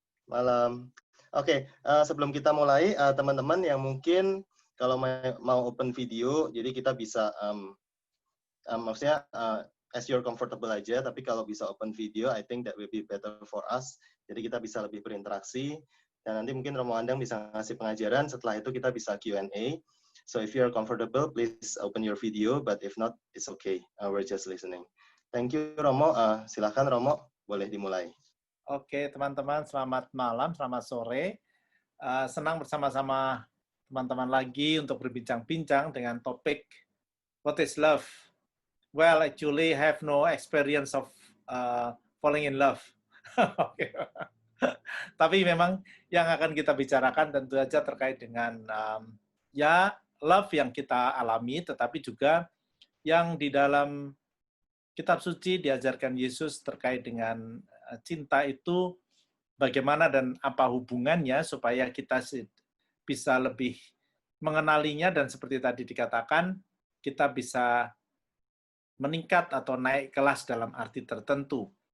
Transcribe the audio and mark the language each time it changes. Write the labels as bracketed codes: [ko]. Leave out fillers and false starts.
[id] Malam. Oke, sebelum kita mulai, teman-teman yang mungkin kalau mau open video, jadi kita bisa, maksudnya [en] as you're comfortable [id] aja, tapi kalau bisa open video, [en] I think that will be better for us. [id] Jadi kita bisa lebih berinteraksi, dan nanti mungkin Romo Andang bisa ngasih pengajaran, setelah itu kita bisa Q&A. [en] So if you're comfortable, please open your video, but if not, it's okay. We're just listening. Thank you Romo, [id] silakan Romo, boleh dimulai. Oke, teman-teman, selamat malam, selamat sore. Senang bersama-sama teman-teman lagi untuk berbincang-bincang dengan topik [en] What is love? Well, actually, I have no experience of falling in love. [id] Tapi memang yang akan kita bicarakan tentu saja terkait dengan ya love yang kita alami, tetapi juga yang di dalam Kitab Suci diajarkan Yesus terkait dengan cinta itu bagaimana dan apa hubungannya supaya kita bisa lebih mengenalinya, dan seperti tadi dikatakan, kita bisa meningkat atau naik kelas dalam arti tertentu.